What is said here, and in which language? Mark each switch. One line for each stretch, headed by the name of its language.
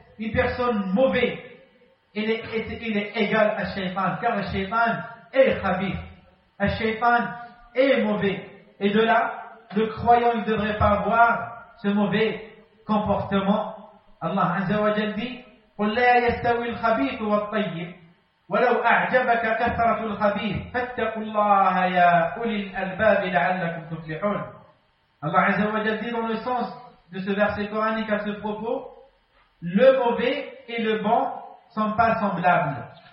French: Une personne mauvaise, il est égal à Shaytan, car Shaytan est khabith. Shaytan est mauvais. Et de là, le croyant ne devrait pas avoir ce mauvais comportement. Allah Azza wa Jal dit:
Arabic: قُلْ لَا يَسْتَوِي الْخَبِيثُ وَالطَّيِّبُ وَلَوْ أَعْجَبَكَ كَثْرَةُ الْخَبِيثِ فَاتَّقُوا اللَّهَ يَا أُولِي الْأَلْبَابِ لَعَلَّكُمْ تُفْلِحُونَ.
French: Allah Azza wa Jal dit dans le sens de ce verset coranique à ce propos: le mauvais et le bon sont pas semblables.